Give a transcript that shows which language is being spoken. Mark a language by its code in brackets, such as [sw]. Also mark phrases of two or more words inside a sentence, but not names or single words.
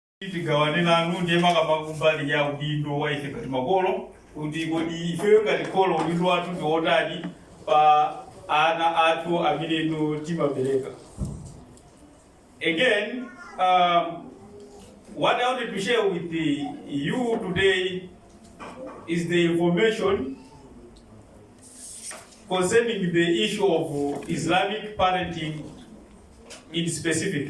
[ny] Tigawane nanu ndema kamakumbali ya udindo wa ife kati makolo kuti kodi ifeyo ngati kholo udindo wathu ndi otani pa ana athu amene timabereka. [en] Again, what I wanted to share with you today is the information concerning the issue of Islamic parenting in specific.